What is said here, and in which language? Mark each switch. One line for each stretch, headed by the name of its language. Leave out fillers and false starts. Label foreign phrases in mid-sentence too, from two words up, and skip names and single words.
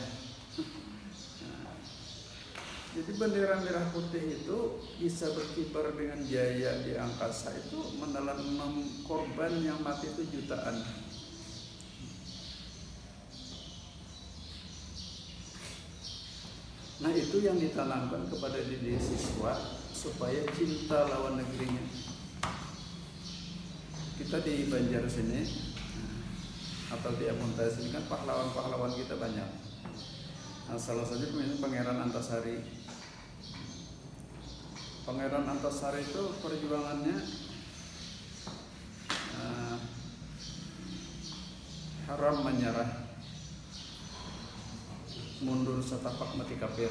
Indonesian: Nah, jadi bendera merah putih itu bisa berkibar dengan jaya di angkasa, itu menelan korban yang mati itu jutaan. Nah, itu yang ditanamkan kepada diri siswa supaya cinta lawan negerinya. Kita di Banjar sini atau di Amuntai sini kan pahlawan-pahlawan kita banyak. Nah, salah satu Pangeran Antasari. Pangeran Antasari itu perjuangannya haram menyerah, mundur setapak mati kafir.